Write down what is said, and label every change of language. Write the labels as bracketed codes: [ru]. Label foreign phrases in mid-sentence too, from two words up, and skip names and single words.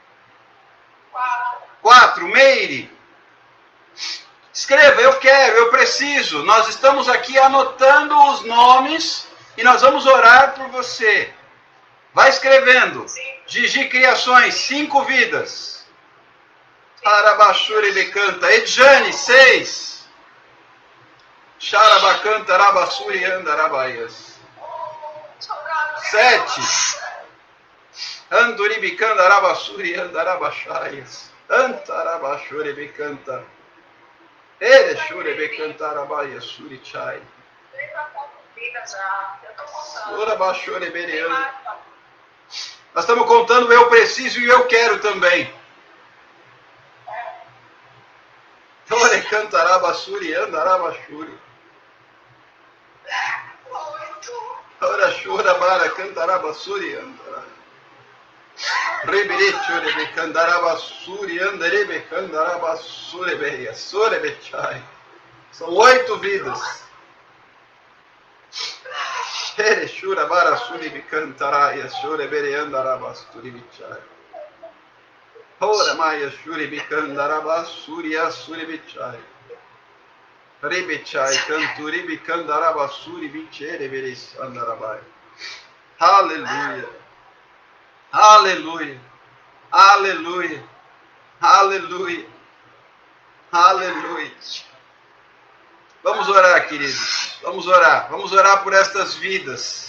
[pt] 4. Meire. Escreva, eu quero, eu preciso. Nós estamos aqui anotando os nomes e nós vamos orar por você. Vai escrevendo. Gigi Criações, 5 vidas. Arabachuri Becanta. Edjane, 6. Xarabacanta, Arabassuri Andarabaias. 7. Anduribicanda, Arabassuri Andarabachaias. Antarabachuri Becanta. Erechure Becanta, Arabaias, Surichai. vidas já. Eu estou contando. Ora, baixou, Nós estamos contando o eu preciso e o eu quero também. Ora, cantará basuri, andará basuri. Ora, chora, bara, cantará basuri, andará. Reberecho, rebe, candará basuri, andarebe, candará basuri, beia, sorebechai. São 8 vidas. Ere, chura, bara, suri, me cantará, e sorebere, andará basuri, bichai. Ora, maia, shuri, me candará basuri, asuri, bichai. Rebechai, canturi, me candará basuri, bichere, veres, andarabai. Aleluia. Aleluia. Aleluia. Aleluia. Aleluia. Vamos orar, queridos. Vamos orar. Vamos orar por estas vidas.